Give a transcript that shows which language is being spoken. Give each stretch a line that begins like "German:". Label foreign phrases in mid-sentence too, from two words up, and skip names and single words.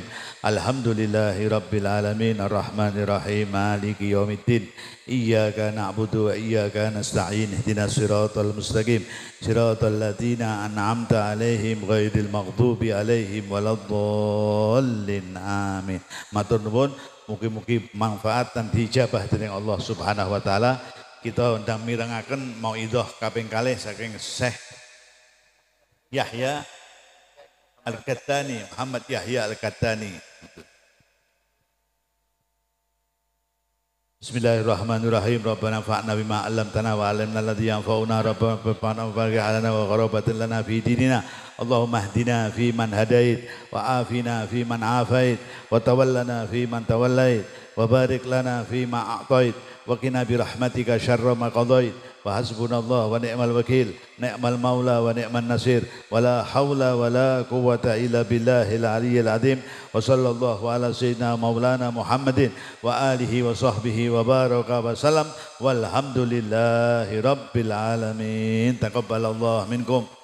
Arabic: الحمد لله رب العالمين الرحمن الرحيم مالك يوم الدين. إياك نعبد وإياك نستعين. اهدنا الصراط المستقيم. صراط الذين أنعمت عليهم غير المغضوب عليهم ولا الضالين. Amin.
Javanese: Matur nuwun, mugi-mugi manfaat dan dijabah dening
Arabic: الله سبحانه وتعالى.
Javanese: Kita ndang mirengaken mauidhah kaping kalih saking Syekh Yahya Al-Qattani, Muhammad Yahya Al-Qattani.
Arabic: بسم الله الرحمن الرحيم. ربنا فعنا بما علمتنا وعلمنا الذي ينفعنا. ربنا فعنا وبارك علينا وغرابة لنا في ديننا. اللهم اهدنا فيمن هديت وعافنا فيمن عافيت وتولنا فيمن توليت وبارك لنا فيما أعطيت وقنا برحمتك شر ما قضيت. وحسبنا الله ونعم الوكيل، نعم المولى ونعم النصير، ولا حول ولا قوة إلا بالله العلي العظيم. وصلى الله على سيدنا مولانا محمد وعلى آله وصحبه وبارك وسلم والحمد لله رب العالمين. تقبل الله منكم.